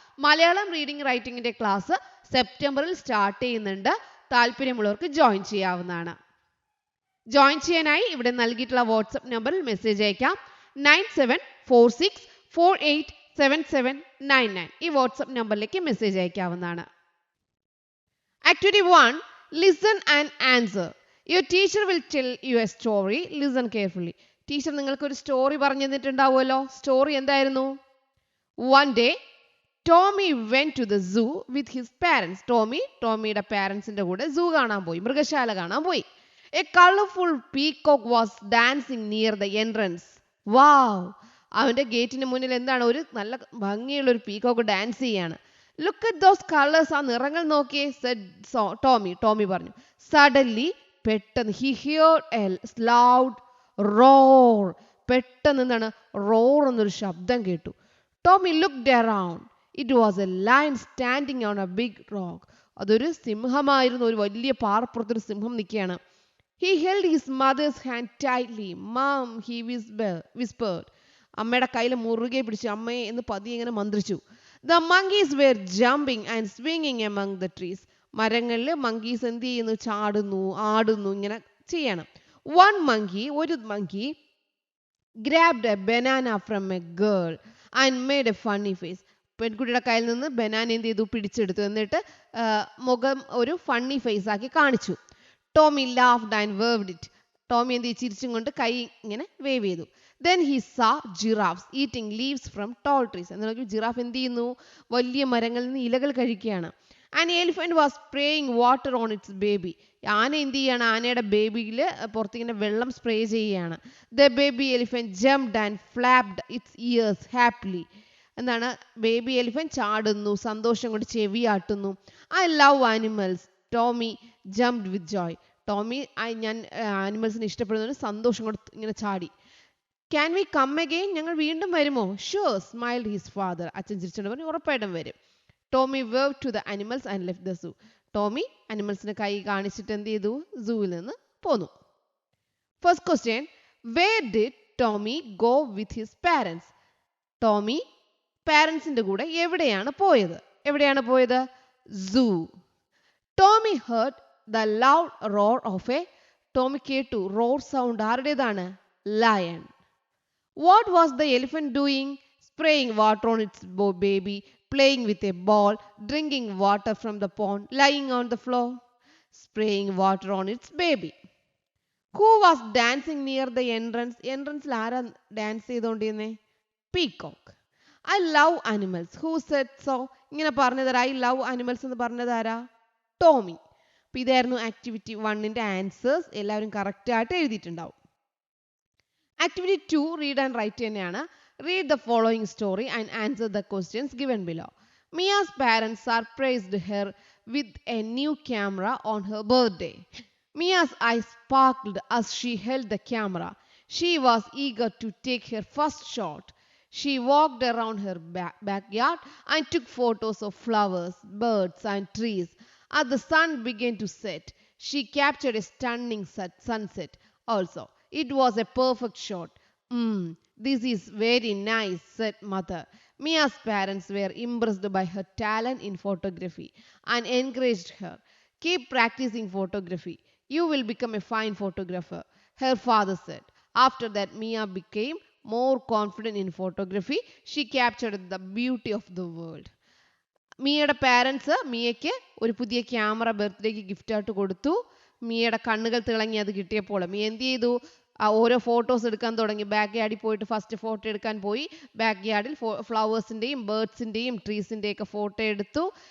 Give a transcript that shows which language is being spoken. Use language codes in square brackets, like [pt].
[ml] Malayalam reading റൈറ്റിംഗിന്റെ class സെപ്റ്റംബറിൽ start ചെയ്യുന്നുണ്ട്. താല്പര്യമുള്ളവർക്ക് ജോയിൻ ചെയ്യാവുന്നതാണ്. ജോയിൻ ചെയ്യാനായി ഇവിടെ നൽകിയിട്ടുള്ള വാട്സ്ആപ്പ് നമ്പറിൽ മെസ്സേജ് അയക്കാം. 9746487799 ഈ വാട്സ്ആപ്പ് നമ്പറിലേക്ക് മെസ്സേജ് അയക്കാവുന്നതാണ്. [en] Activity 1. Listen and answer. Your teacher will tell you a story. Listen carefully. [ml] Teacher നിങ്ങൾക്ക് ഒരു സ്റ്റോറി പറഞ്ഞു തന്നിട്ടുണ്ടാവുമല്ലോ. സ്റ്റോറി എന്തായിരുന്നു? [en] One day, Tommy went to the zoo with his parents. [ml] ടോമിയുടെ പാരൻസിന്റെ കൂടെ സൂ കാണാൻ പോയി, മൃഗശാല കാണാൻ പോയി. [en] A colorful peacock was dancing near the entrance. [ml] Wow! അവന്റെ ഗേറ്റിന് മുന്നിൽ എന്താണ്? ഒരു നല്ല ഭംഗിയുള്ള ഒരു പീകോക്ക് ഡാൻസ് ചെയ്യാണ്. [en] Look at those colors. [ml] ആ നിറങ്ങൾ നോക്കിയേ, [en] said [ml] ടോമി പറഞ്ഞു. [en] Suddenly, [ml] പെട്ടെന്ന് [en] he heard a loud roar. [ml] പെട്ടെന്ന് എന്താണ്? roar എന്നൊരു ശബ്ദം കേട്ടു. [en] Tommy looked around. It was a lion standing on a big rock. [ml] അതൊരു സിംഹമായിരുന്നു. ഒരു വലിയ പാറപ്പുറത്തൊരു സിംഹം നിൽക്കുകയാണ്. [en] He held his mother's hand tightly. Mom, he whispered. [ml] അമ്മയുടെ കയ്യിൽ മുറുകെ പിടിച്ചു. അമ്മയെ എന്ന് പതിയെ ഇങ്ങനെ മന്ത്രിച്ചു. [en] The monkeys were jumping and swinging among the trees. [ml] മരങ്ങളിൽ monkeys എന്ത് ചെയ്യുന്നു? ചാടുന്നു, ആടുന്നു, ഇങ്ങനെ ചെയ്യണം. ഒരു [en] monkey grabbed a banana from a girl and made a funny face. [ml] പെൺകുട്ടിയുടെ കയ്യിൽ നിന്ന് ബനാന എന്ത് ചെയ്തു? പിടിച്ചെടുത്തു. എന്നിട്ട് മുഖം ഒരു ഫണ്ണി ഫേസ് ആക്കി കാണിച്ചു. [en] Tommy laughed and waved it. [ml] Tomy എന്ത് ചെയ്തു? ചിരിച്ചും കൊണ്ട് കൈ ഇങ്ങനെ വേവ് ചെയ്തു. [en] Then he saw giraffes eating leaves from tall trees. [ml] എന്നാൽ ജിറാഫ് എന്ത് ചെയ്യുന്നു? വലിയ മരങ്ങളിൽ നിന്ന് ഇലകൾ കഴിക്കുകയാണ്. [en] An elephant was spraying water on its baby. [ml] ആന എന്ത് ചെയ്യാണ്? ആനയുടെ ബേബിയിൽ പുറത്തിങ്ങനെ വെള്ളം സ്പ്രേ ചെയ്യുകയാണ്. [en] The baby elephant jumped and flapped its ears happily. [ml] എന്താണ്? ബേബി എലിഫന്റ് ചാടുന്നു, സന്തോഷം കൊണ്ട് ചെവിയാട്ടുന്നു. [en] I love animals. Tommy jumped with joy. [ml] Tomy ഞാൻ ആനിമൽസിനെ ഇഷ്ടപ്പെടുന്നു, സന്തോഷം കൊണ്ട് ഇങ്ങനെ ചാടി. [en] Can we come again? [ml] ഞങ്ങൾ വീണ്ടും വരുമോ? [en] Sure, smiled his father. [ml] അച്ഛൻ ചിരിച്ചുകൊണ്ട് പറഞ്ഞു, ഉറപ്പായിട്ടും വരും. [en] Tommy waved to the animals and left the zoo. [ml] Tomy അനിമൽസിനെ കൈ കാണിച്ചിട്ട് എന്ത് ചെയ്തു? സൂവിൽ നിന്ന് പോന്നു. [en] First question, where did Tommy go with his parents? [ml] Tomy പാരൻസിന്റെ കൂടെ എവിടെയാണ് പോയത്? സൂ. [en] Tommy heard the loud roar of a [ml] Tomy കേട്ടു [en] roar sound. [ml] ആരുടേതാണ്? [en] lion. What was the elephant doing? Spraying water on its baby, playing with a ball, drinking water from the pond, lying on the floor. Spraying water on its baby. Who was dancing near the entrance? [ml] Entrance ആരാ dance ചെയ്തുകൊണ്ടിരുന്നേ? [en] Peacock. I love animals. Who said so? [ml] ഇങ്ങനെ പറഞ്ഞതാരാ? [en] I love animals [ml] എന്ന് പറഞ്ഞതാരാ? ടോമി. അപ്പോൾ ഇതായിരുന്നു activity 1ന്റെ answers. എല്ലാവരും correct ആയിട്ട് എഴുതിയിട്ടുണ്ടാവും. Activity 2 read and right തന്നെയാണ്. [en] Read the following story and answer the questions given below. Mia's parents surprised her with a new camera on her birthday. Mia's eyes sparkled as she held the camera. She was eager to take her first shot. She walked around her backyard and took photos of flowers, birds, and trees. As the sun began to set, she captured a stunning sunset also. It was a perfect shot. This is very nice, said mother. Mia's parents were impressed by her talent in photography and encouraged her. Keep practicing photography. You will become a fine photographer, her father said. After that, Mia became more confident in photography. She captured the beauty of the world. [ml] മിയയുടെ parents മിയയ്ക്ക് ഒരു പുതിയ camera ബർത്ത്ഡേക്ക് gift ആയിട്ട് കൊടുത്തു. മിയയുടെ കണ്ണുകൾ തിളങ്ങി അത് കിട്ടിയപ്പോൾ മിയ എന്ത് ചെയ്തു? ഓരോ ഫോട്ടോസ് എടുക്കാൻ തുടങ്ങി. ബാക്ക് യാർഡിൽ പോയിട്ട് ഫസ്റ്റ് ഫോട്ടോ എടുക്കാൻ പോയി. ബാക്ക് യാർഡിൽ ഫ്ലവേഴ്സിൻ്റെയും ബേർഡ്സിൻ്റെയും ട്രീസിൻ്റെയൊക്കെ ഫോട്ടോ എടുത്തു.